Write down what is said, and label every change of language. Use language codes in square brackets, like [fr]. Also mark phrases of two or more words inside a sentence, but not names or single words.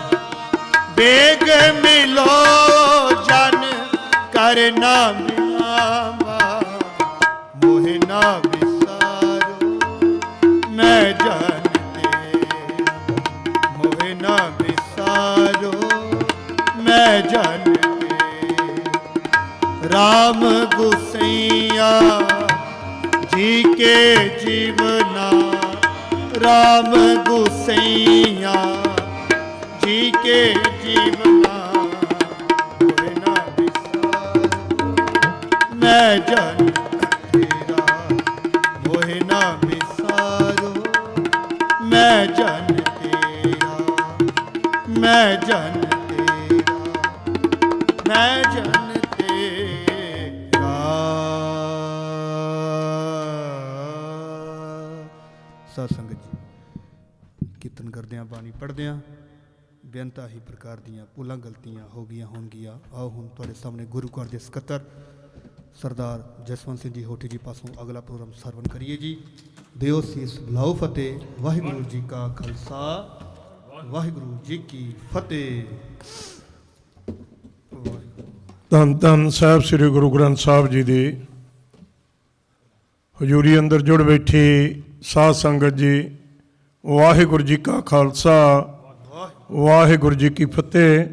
[hi] बेग मिलो जन करना बिलावा। मोहे ना बिसारो मैं जन तेरा। मोहे ना बिसारो मैं जन तेरा। राम गुसैया जी के जीवना। राम गुसैया जी के जीवना। मोहे ना बिसारो मैं जन तेरा। मोहे ना बिसारो मैं जन तेरा। मैं जन तेरा। [pa] ਮੈਂ ਜਨ ਸੰਗਤ ਜੀ ਕੀਰਤਨ ਕਰਦਿਆਂ ਬਾਣੀ ਪੜ੍ਹਦਿਆਂ ਬੇਅੰਤਾ ਹੀ ਪ੍ਰਕਾਰ ਦੀਆਂ ਭੁੱਲਾਂ ਗਲਤੀਆਂ ਹੋ ਗਈ ਹੋਣਗੀਆਂ। ਆਓ ਹੁਣ ਤੁਹਾਡੇ ਸਾਹਮਣੇ ਗੁਰੂ ਘਰ ਦੇ ਸਕੱਤਰ ਸਰਦਾਰ ਜਸਵੰਤ ਸਿੰਘ ਜੀ ਹੋਠੀ ਜੀ ਪਾਸੋਂ ਅਗਲਾ ਪ੍ਰੋਗਰਾਮ ਸਰਵਣ ਕਰੀਏ ਜੀ। ਦਿਓ ਸੀਸ ਬੁਲਾਓ ਫ਼ਤਿਹ। ਵਾਹਿਗੁਰੂ ਜੀ ਕਾ ਖਾਲਸਾ ਵਾਹਿਗੁਰੂ ਜੀ ਕੀ ਫ਼ਤਿਹ। ਧੰਨ ਧੰਨ ਸਾਹਿਬ ਸ੍ਰੀ ਗੁਰੂ ਗ੍ਰੰਥ ਸਾਹਿਬ ਜੀ ਦੀ ਹਜ਼ੂਰੀ ਅੰਦਰ ਜੁੜ ਬੈਠੀ ਸਾਧ ਸੰਗਤ ਜੀ, ਵਾਹਿਗੁਰੂ ਜੀ ਕਾ ਖਾਲਸਾ ਵਾਹਿਗੁਰੂ ਜੀ ਕੀ ਫਤਿਹ।